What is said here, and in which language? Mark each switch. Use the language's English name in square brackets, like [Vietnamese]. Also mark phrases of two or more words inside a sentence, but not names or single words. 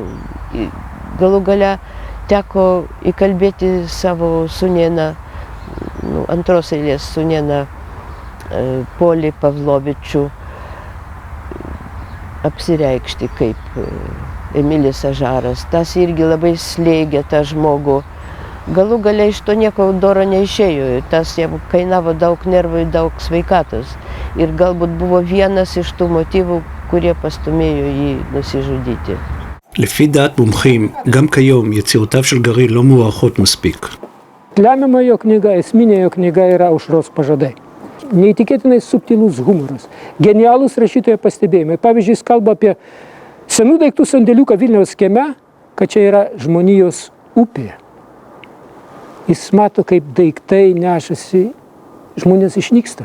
[Lithuanian] Galų gale teko įkalbėti savo sūnėną, antros eilės sūnėną Polį Pavlovičių apsireikšti kaip Emilis Ažaras. Tas irgi labai slėgė tą žmogų. Galų gale iš to nieko doro neišėjo, tas jam kainavo daug nervų ir daug sveikatos. Ir galbūt buvo vienas iš tų motyvų, kurie pastumėjo jį nusižudyti. [Hebrew] לפי דעת מומחים, גם כיום יצירותיו של גריל לא מוערכות מספיק. [Lithuanian] Lemiama jo knyga, esminė jo knyga yra Aušros pažadai. Neįtikėtinai subtilus humoras, genialūs rašytojo pastebėjimai. Pavyzdžiui, jis kalba apie senų daiktų sandėliuką Vilniaus kieme, kad čia yra žmonijos upė. Jis mato, kaip daiktai nešasi, žmonės išnyksta.